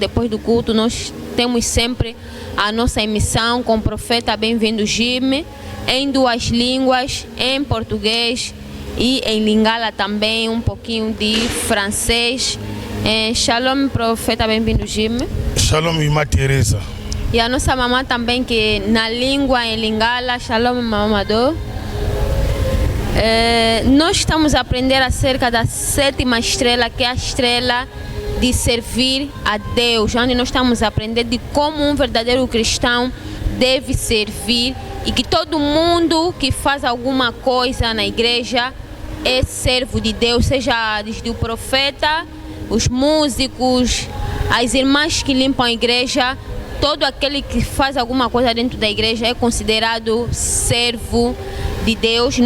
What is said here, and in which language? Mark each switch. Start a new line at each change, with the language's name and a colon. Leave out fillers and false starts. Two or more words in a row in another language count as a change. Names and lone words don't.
Portuguese: Depois do culto nós temos sempre a nossa emissão com o profeta Bem-vindo Jimmy, em duas línguas, em português e em lingala também, um pouquinho de francês. Shalom, profeta Bem-vindo Jimmy. Shalom, irmã Teresa. E a nossa mamã também, que na língua em lingala. Shalom, mamador. Nós estamos a aprender acerca da sétima estrela, que é a estrela de servir a Deus, onde nós estamos a aprender de como um verdadeiro cristão deve servir e que todo mundo que faz alguma coisa na igreja é servo de Deus, seja desde o profeta, os músicos, as irmãs que limpam a igreja, todo aquele que faz alguma coisa dentro da igreja é considerado servo de Deus.